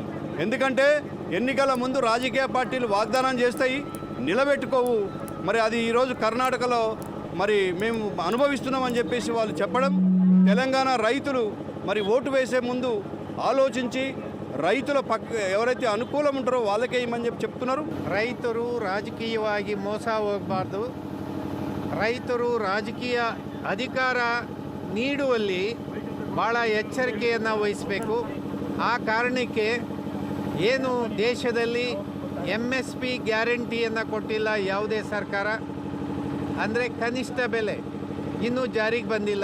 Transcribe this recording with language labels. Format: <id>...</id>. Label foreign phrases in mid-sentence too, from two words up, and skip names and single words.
<te>ఎందుకంటే ఎన్నికల ముందు రాజకీయ పార్టీలు వాగ్దానం చేస్తాయి, నిలబెట్టుకోవు. మరి అది ఈరోజు కర్ణాటకలో మరి మేము అనుభవిస్తున్నామని చెప్పేసి వాళ్ళు చెప్పడం, తెలంగాణ రైతులు మరి ఓటు వేసే ముందు ఆలోచించి రైతుల ఎవరైతే అనుకూలం ఉంటారో వాళ్ళకే ఇమ్మని చెప్తున్నారు.</te> <kn>ರೈತರು ರಾಜಕೀಯವಾಗಿ ಮೋಸ ಹೋಗಬಾರ್ದು. ರೈತರು ರಾಜಕೀಯ ಅಧಿಕಾರ ನೀಡುವಲ್ಲಿ ಭಾಳ ಎಚ್ಚರಿಕೆಯನ್ನು ವಹಿಸಬೇಕು. ಆ ಕಾರಣಕ್ಕೆ ಏನು ದೇಶದಲ್ಲಿ MSP ಗ್ಯಾರಂಟಿಯನ್ನು ಕೊಟ್ಟಿಲ್ಲ ಯಾವುದೇ ಸರ್ಕಾರ, ಅಂದರೆ ಕನಿಷ್ಠ ಬೆಲೆ ಇನ್ನೂ ಜಾರಿಗೆ ಬಂದಿಲ್ಲ.</kn>